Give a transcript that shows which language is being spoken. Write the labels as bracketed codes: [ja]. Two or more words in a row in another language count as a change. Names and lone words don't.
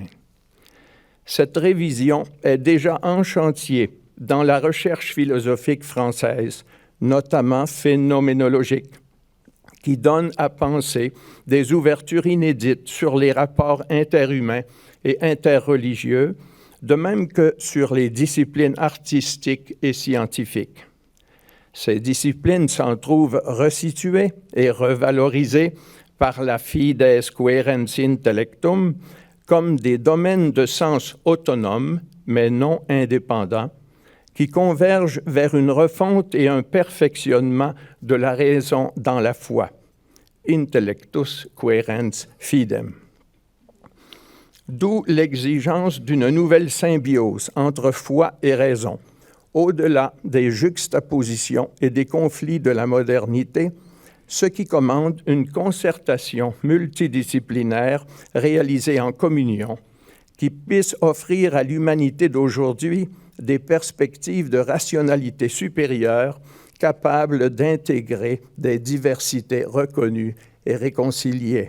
[fr] Cette révision est déjà en chantier dans la recherche philosophique française, notamment phénoménologique, qui donne à penser des ouvertures inédites sur les rapports interhumains et interreligieux, de même que sur les disciplines artistiques et scientifiques. Ces disciplines s'en trouvent resituées et revalorisées par la [la] fides quaerens intellectum [fr] comme des domaines de sens autonomes, mais non indépendants, qui convergent vers une refonte et un perfectionnement de la raison dans la foi. [la] Intellectus quaerens fidem. [fr] D'où l'exigence d'une nouvelle symbiose entre foi et raison, au-delà des juxtapositions et des conflits de la modernité, ce qui commande une concertation multidisciplinaire réalisée en communion, qui puisse offrir à l'humanité d'aujourd'hui des perspectives de rationalité supérieure capables d'intégrer des diversités reconnues et réconciliées.